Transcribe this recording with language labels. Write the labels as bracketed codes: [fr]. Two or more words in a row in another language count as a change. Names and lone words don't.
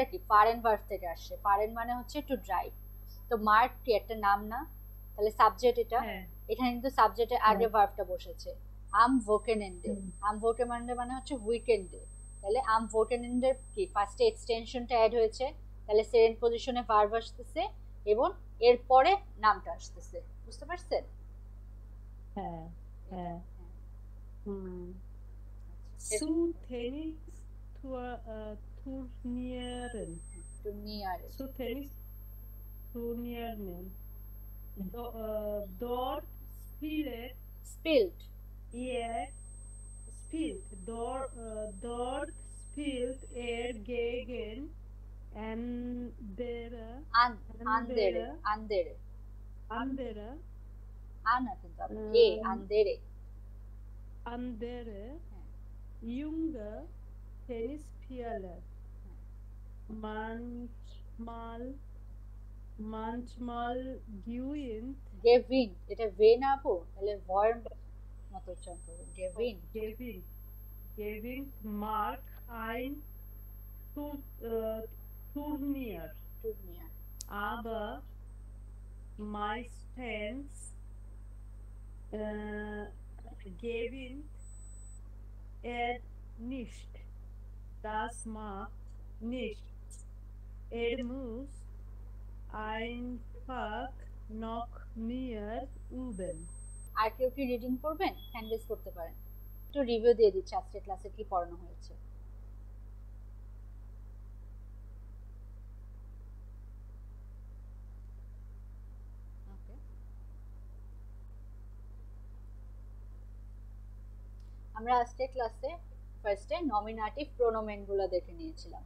[bn] কি ফারেন ভার্ব থেকে আসছে, ফারেন মানে হচ্ছে [en] to drive, [bn] তো মার্ক কি একটা নাম না, তাহলে সাবজেক্ট এটা, এখানে কিন্তু সাবজেক্টের আগে ভার্বটা বসেছে, [de] am Wochenende, am Wochenende [bn] মানে হচ্ছে উইকেন্ডে, তাহলে [de] am Wochenende [bn] কি ফার্স্টে এক্সটেনশনটা অ্যাড হয়েছে, তাহলে [en] second position [bn] ভার্ব আসতেছে এবং এরপরে নামটা আসতেছে, বুঝতে পারছেন? হ্যাঁ হ্যাঁ [de] zu Tennis Turnieren টুর্নিয়ারে, zu Tennis Turnieren dort spielt স্পিল্ড, dort spielt gegen andere andere, andere, andere [bn] আনা কিন্তু আপু, এ আন্দেরে, [de] andere junge Tennisspieler manchmal gewinnt গেভিন, এটা ভে না আপু, তাহলে ভয়ের মতো উচ্চারণ করবেন, গেভিন, gewinnt Mark ein Turnier, টুর্নিয়ার, aber meistens gewinnt nicht. Das macht nichts. Muss einfach noch mehr üben. [bn] আর কেউ কি রিডিং করবেন, [en] hand raise [bn] করতে পারেন, একটু রিভিউ দিয়ে দিচ্ছি আজকে ক্লাসে কি পড়ানো হয়েছে। আমরা আজকে ক্লাসে ফার্স্টে নমিনেটিভ প্রোনোমেন গুলো দেখে নিয়েছিলাম।